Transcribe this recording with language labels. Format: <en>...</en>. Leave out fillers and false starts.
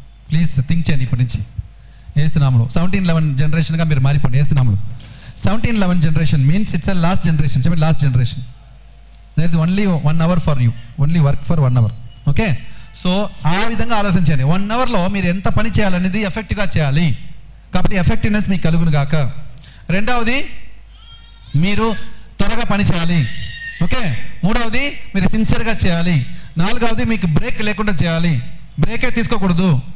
<te>Please think చేయండి ఇప్పటి నుంచి యేసు నామములో. 1711 జనరేషన్గా మీరు మారిపోండి యేసు నామములో.</te> <en>1711 generation means it's a last generation.</en> <te>చెప్పండి last generation.</te> <en>there is only 1 hour for you, only work for 1 hour.</en> <te>Okay, so ఆ విధంగా ఆలోచించండి. 1 అవర్లో మీరు ఎంత పని చేయాలనేది ఎఫెక్ట్గా చేయాలి. కాబట్టి ఎఫెక్టివ్నెస్ మీకు కలుగును గాక. రెండవది, మీరు త్వరగా పని చేయాలి. ఓకే, మూడవది మీరు సిన్సియర్గా చేయాలి. నాలుగవది మీకు బ్రేక్ లేకుండా చేయాలి, బ్రేకే తీసుకోకూడదు.</te>